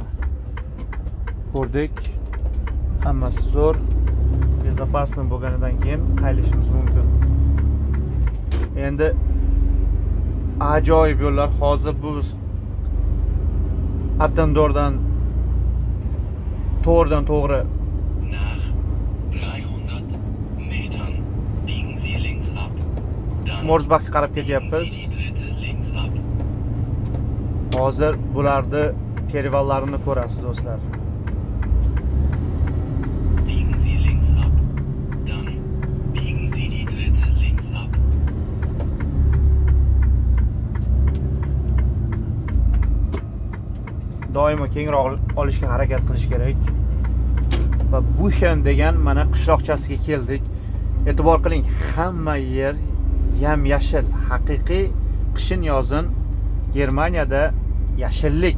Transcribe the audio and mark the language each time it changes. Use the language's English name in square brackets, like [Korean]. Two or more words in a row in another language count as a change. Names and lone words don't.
[Uzbek] Ko'rdik. Hammasi zo'r. Bezopasni bo'lganidan keyin qaylishimiz mumkin. Endi ajoyib yo'llar. Hozir bu Attendordan to'g'ri [German] Nach 300 Metern biegen Sie links ab. Dann [Uzbek] Morsbachga qarab [German] biegen [Uzbek] ketyapmiz. [German] Sie die dritte links ab. [Uzbek] Hozir bularni perivallarini ko'rasiz do'stlar. [German] Biegen Sie links ab. Dann biegen Sie die dritte links ab. [Uzbek] Doimo kengroq olishga harakat qilish kerak. Va Buchen degan mana qishloqchasiga keldik. E'tibor qiling, hamma yer yam-yashil, haqiqiy qishin yozin Germaniyada yashillik.